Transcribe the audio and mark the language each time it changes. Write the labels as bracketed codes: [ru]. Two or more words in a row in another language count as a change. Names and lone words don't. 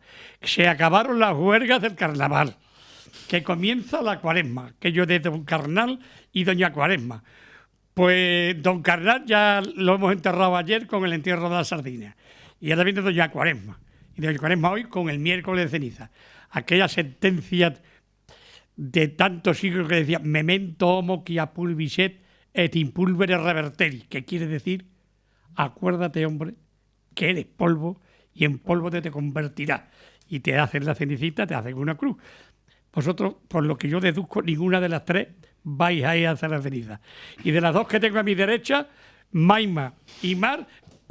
[es] Se acabaron las huelgas del carnaval, que comienza la cuaresma, que yo de Don Carnal y Doña Cuaresma. Pues Don Carnal ya lo hemos enterrado ayer con el entierro de la sardina. Y ahora viene Doña Cuaresma. Y Doña Cuaresma hoy con el miércoles de ceniza. Aquella sentencia de tantos siglos que decía [la] memento homo quia pulviset et impulvere reverteri, [es] que quiere decir, acuérdate, hombre, que eres polvo y en polvo te convertirás. Y te hacen la cenicita, te hacen una cruz. Vosotros, por lo que yo deduzco, ninguna de las tres vais a ir a hacer la ceniza. Y de las dos que tengo a mi derecha, Maima y Mar, tampoco.